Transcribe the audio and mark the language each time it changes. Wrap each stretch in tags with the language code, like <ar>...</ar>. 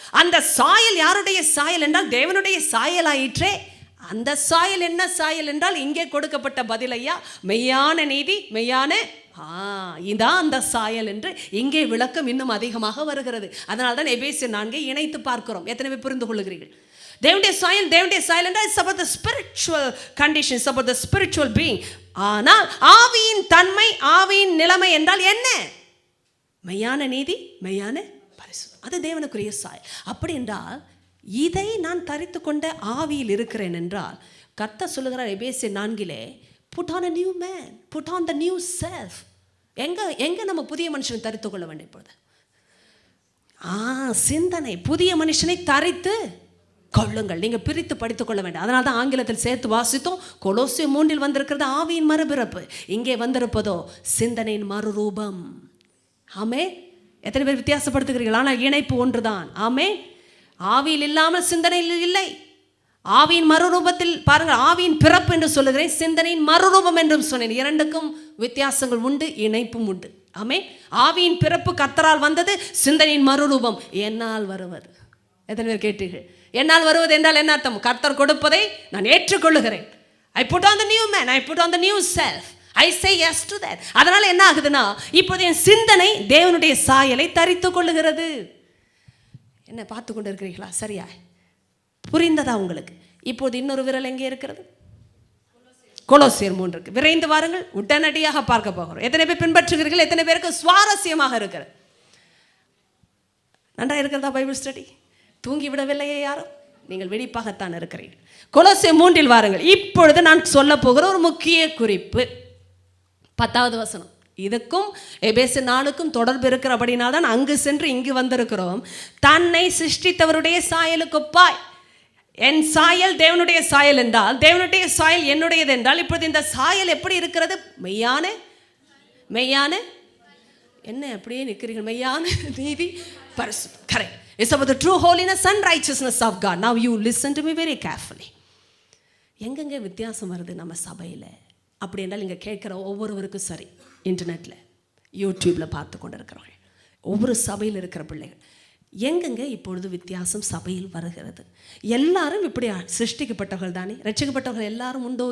<ta>அந்த சாயல் யாருடைய சாயல் என்றால் தேவனுடைய சாயலாயிற்றே. அந்த சாயல் என்ன சாயல் என்றால் இங்கே கொடுக்கப்பட்ட பதில் ஐயா, மெய்யான நீதி, மெய்யான இதான் அந்த சாயல் என்று இங்கே விளக்கம் இன்னும் அதிகமாக வருகிறது. அதனால தான் எபேசியர் 4 இணைத்து பார்க்கிறோம். எத்தனை பேர் புரிந்து கொள்ளுகிறீர்கள்? தேவனுடைய சாயல் என்றால்</ta> <en>It's about the spiritual condition, it's about the spiritual being.</en> <ta>ஆனால் ஆவியின் தன்மை, ஆவியின் நிலைமை என்றால் என்ன? மெய்யான நீதி, மெய்யான பரிசுத்தம், அது தேவனுக்குரிய சாயல். அப்படி என்றால் இதை நான் தரித்து கொண்ட ஆவியில் இருக்கிறேன் என்றால் கர்த்தர் சொல்லுகிறார் எபேசியர் 4</ta> <en>put on a new man, put on the new self.</en> <ta>எங்க நம்ம புதிய மனுஷனை தரித்து கொள்ள வேண்டும்? இப்பொழுது சிந்தனை, புதிய மனுஷனை தரித்து கொள்ளுங்கள். நீங்க பிரித்து படித்துக் கொள்ள வேண்டும். அதனால தான் ஆங்கிலத்தில் சேர்த்து வாசித்தோம். கொலோசியர் 3 வந்திருக்கிறது ஆவியின் மறுபிறப்பு, இங்கே வந்திருப்பதோ சிந்தனையின் மறுரூபம். ஆமே. எத்தனை பேர் வித்தியாசப்படுத்துகிறீர்கள்? ஆனால் இணைப்பு ஒன்றுதான். ஆமே. ஆவியில் இல்லாமல் சிந்தனையில் இல்லை. ஆவியின் மறுரூபத்தில் பாருங்கள், ஆவியின் பிறப்பு என்று சொல்லுகிறேன், சிந்தனையின் மறுரூபம் என்றும் சொன்னேன். இரண்டுக்கும் வித்தியாசங்கள் உண்டு, இணைப்பும் உண்டு. ஆமே. ஆவியின் பிறப்பு கர்த்தரால் வந்தது, சிந்தனையின் மறுரூபம் என்னால் வருவது. எத்தனை பேர் கேட்டீர்கள்? என்னால் வருவது என்றால் என்ன அர்த்தம்? கர்த்தர் கொடுப்பதை நான் ஏற்றுக்கொள்ளுகிறேன்.</ta> <en>I put on the new man, I put on the new self, I say yes to that.</en> <ta>அதனால என்ன ஆகுதுன்னா இப்போது என் சிந்தனை தேவனுடைய சாயலை தரித்து கொள்ளுகிறது. என்ன பார்த்து கொண்டு இருக்கிறீர்களா? சரியா புரிந்ததா உங்களுக்கு? இப்போது இன்னொரு விரல் எங்கே இருக்கிறது? கொலோசியர் 3 விரைந்து வாருங்கள், உடனடியாக பார்க்க போகிறோம். எத்தனை பேர் பின்பற்றுகிறீர்கள்? எத்தனை பேருக்கு சுவாரஸ்யமாக இருக்கிறது? நன்றா இருக்கிறதா பைபிள் ஸ்டடி? தூங்கி விடவில்லையே யாரும்? நீங்கள் வெடிப்பாகத்தான் இருக்கிறீர்கள். கொலோசியர் 3 வாருங்கள். இப்பொழுது நான் சொல்ல போகிற ஒரு முக்கிய குறிப்பு 10வது வசனம். இதுக்கும் எபேசியர் 4க்கும் தொடர்பு இருக்கிறபடினால் தான் அங்கு சென்று இங்கு வந்திருக்கிறோம். தன்னை சிருஷ்டித்தவருடைய சாயலுக்கு ஒப்பாய். என் சாயல் தேவனுடைய சாயல் என்றால், தேவனுடைய சாயல் என்னுடையது என்றால், இப்பொழுது இந்த சாயல் எப்படி இருக்கிறது? மெய்யான என்ன அப்படியே நிற்கிறீர்கள்? மெய்யான நீதி, பரிசுத்தம். Correct.</ta> <en>It's about the true holiness and righteousness of God. Now you listen to me very carefully.</en> <ta>எங்கெங்கே வித்தியாசம் வருது நம்ம சபையில் அப்படி என்றால் இங்கே கேட்குற ஒவ்வொருவருக்கும் சரி, இன்டர்நெட்டில் யூடியூப்பில் பார்த்து கொண்டு இருக்கிறவர்கள், ஒவ்வொரு சபையில் இருக்கிற பிள்ளைகள், எங்கெங்கே இப்பொழுது வித்தியாசம் சபையில் வருகிறது? எல்லாரும் இப்படி சிருஷ்டிக்கப்பட்டவர்கள் தானே? ரட்சிக்கப்பட்டவர்கள் எல்லாரும் உண்டோ?</ta>